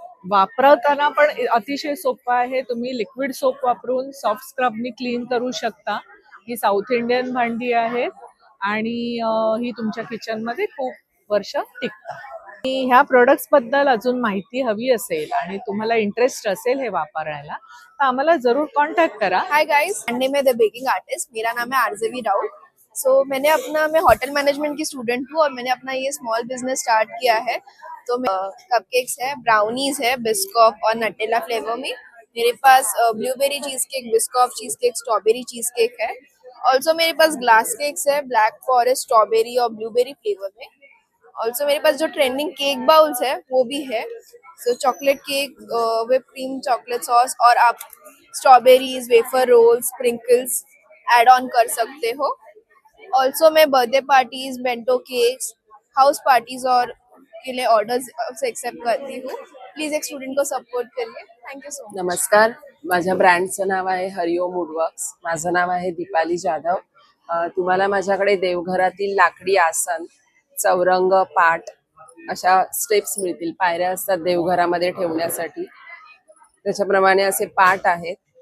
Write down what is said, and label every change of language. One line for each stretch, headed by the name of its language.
Marathi: वापरताना पण अतिशय सोपं आहे. तुम्ही लिक्विड सोप वापरून सॉफ्ट स्क्रबनी क्लीन करू शकता. ही साऊथ इंडियन भांडी आहेत आणि ही तुमच्या किचनमध्ये खूप वर्ष टिकतात. आणि ह्या प्रोडक्ट्स बद्दल अजून माहिती हवी असेल आणि तुम्हाला इंटरेस्ट असेल हे वापरायला, तर आम्हाला जरूर कॉन्टॅक्ट करा.
Hindi: हाय गाइस, एंड मैं द बेकिंग आर्टिस्ट। मेरा नाम है आरजेवी राउत। मैं होटल मैनेजमेंट की स्टूडेंट हूँ और मैंने अपना ये स्मॉल बिजनेस स्टार्ट किया है। तो कपकेक्स है, ब्राउनीज है, बिस्कॉफ और नटेला फ्लेवर में। मेरे पास blueberry cheese cake, Biscoff cheese cake, strawberry cheese cake है। ऑल्सो मेरे पास ग्लास केक्स है, ब्लैक फॉरेस्ट, स्ट्रॉबेरी और ब्लूबेरी फ्लेवर में। ऑल्सो मेरे पास जो ट्रेंडिंग केक बाउल्स है वो भी है। सो chocolate cake whip cream chocolate sauce, और आप strawberries, wafer roles, sprinkles add on कर सकते हो। ऑल्सो मैं birthday parties, bento cakes, house parties और के लिए ऑर्डर्स एक्सेप्ट करती हूँ। प्लीज एक स्टूडेंट को सपोर्ट करिए।
English: Thank you so much.
Marathi: नमस्कार, माझ्या ब्रँडचं नाव आहे हरिओम वुडवर्क्स. माझं नाव आहे दीपाली जाधव. तुम्हाला माझ्याकडे देवघरातील लाकडी आसन, चौरंग, पाट अशा स्टेप्स मिळतील. पायऱ्या असतात देवघरामध्ये ठेवण्यासाठी, त्याच्याप्रमाणे असे पाट आहेत.